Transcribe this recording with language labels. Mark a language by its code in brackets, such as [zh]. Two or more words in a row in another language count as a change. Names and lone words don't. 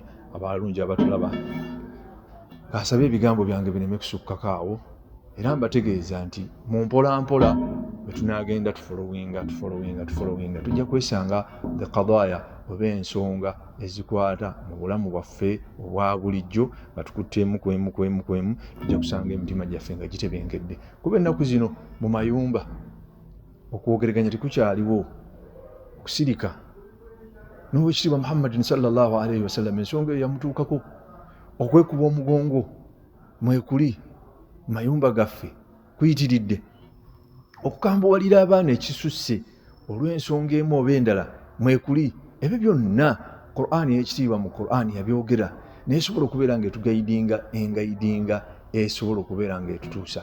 [lg] Abalungi abatulaba kasabe ebigambo byange bireme kusukkako awo, era mbategeeza nti mu mpolampola bwe tunaagenda tufolowinga tujja kwesanga the qadaya oba ensonga ezikwata mu bulamu bwaffe obwa bulijjo nga tukuttemu kwemu, tujja kusanga emitima gyaffe nga gitebenkedde. Kuba ennaku zino mu mayumba okwogeraganya tekukyaliwo, okusirika. N'owekitiibwa [ar] محمد صلى الله عليه وسلم [lg] ensonga eyo yamutuukako, okwekuba omugongo mwekuli mu mayumba gaffe kuyitiridde, okukambuwalira abaana ekisusse olw'ensonga emu oba endala mwekuli. Ebyo byonna Qur'ani y'ekitiibwa mu Qur'ani yabyogera, nesobola okubeera ng'etugayidinga engayidinga esobola okubeera ng'etutuusa.